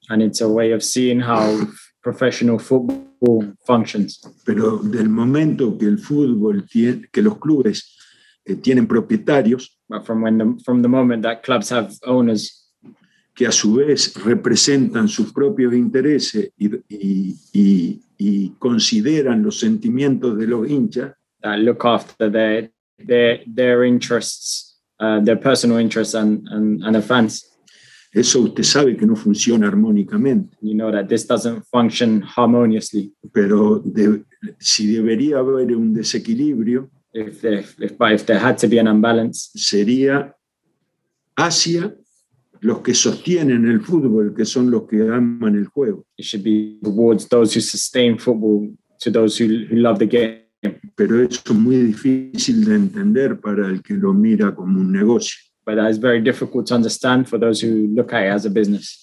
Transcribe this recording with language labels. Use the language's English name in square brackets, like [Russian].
[English] And it's a way of seeing how professional football functions. [Spanish] Pero del momento que el fútbol que los clubes tienen propietarios, [English] but from the moment that clubs have owners, [Spanish] que a su vez representan sus propios intereses y consideran los sentimientos de los hinchas, [English] that look after their interests, their personal interests and the fans. [Spanish] Eso usted sabe que no funciona armónicamente. [English] You know that this doesn't function harmoniously. [Spanish] Pero si debería haber un desequilibrio, [English] if there had to be an imbalance, [Spanish] sería hacia los que sostienen el fútbol, que son los que aman el juego. [English] It should be towards those who sustain football, to those who love the game. [Spanish] Pero eso es muy difícil de entender para el que lo mira como un negocio. [English] But that is very difficult to understand for those who look at it as a business.